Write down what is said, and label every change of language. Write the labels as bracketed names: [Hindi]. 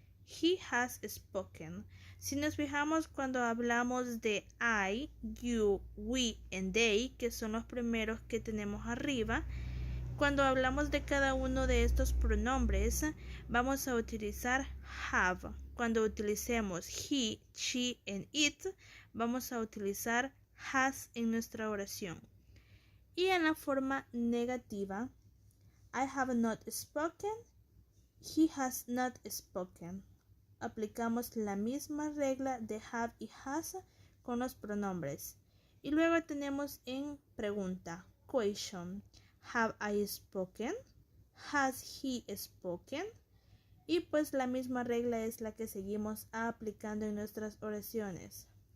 [English] He has spoken. [Spanish] Si nos fijamos cuando hablamos de [English] I, you, we and they, [Spanish] que son los primeros que tenemos arriba, cuando hablamos de cada uno de estos pronombres, vamos a utilizar have. Cuando utilicemos [English] he, she and it, [Spanish] vamos a utilizar has en nuestra oración. Y en la forma negativa, [English] I have not spoken, he has not spoken. [Spanish] Aplicamos la misma regla de have y has con los pronombres. Y luego tenemos en pregunta, question. [English] Have I spoken? Has he spoken? [Spanish] Y pues la misma regla es la que seguimos aplicando en nuestras oraciones.